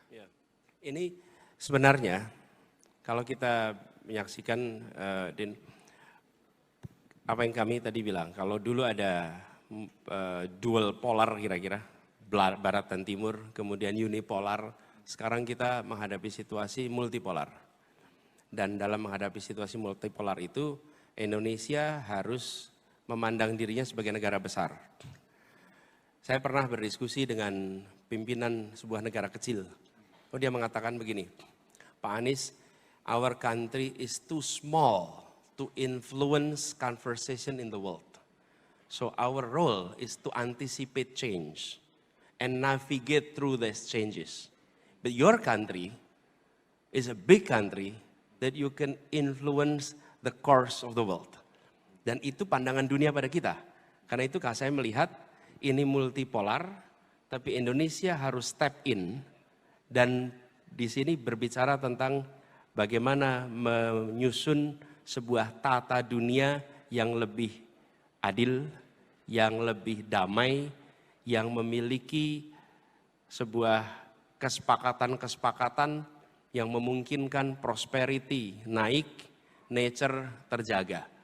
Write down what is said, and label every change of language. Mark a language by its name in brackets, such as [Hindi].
[Indonesian] Ya. Ini sebenarnya, kalau kita menyaksikan, Din, apa yang kami tadi bilang, kalau dulu ada dual polar kira-kira, barat dan timur, kemudian unipolar, sekarang kita menghadapi situasi multipolar. Dan dalam menghadapi situasi multipolar itu, Indonesia harus memandang dirinya sebagai negara besar. Saya pernah berdiskusi dengan pimpinan sebuah negara kecil. Dia mengatakan begini, [English] Pak Anies, our country is too small to influence conversation in the world. So our role is to anticipate change and navigate through these changes. But your country is a big country that you can influence the course of the world. [Indonesian] Dan itu pandangan dunia pada kita. Karena itu saya melihat ini multipolar, tapi Indonesia harus [English] step in [Indonesian] dan di sini berbicara tentang bagaimana menyusun sebuah tata dunia yang lebih adil, yang lebih damai, yang memiliki sebuah kesepakatan-kesepakatan yang memungkinkan prosperity naik, nature terjaga.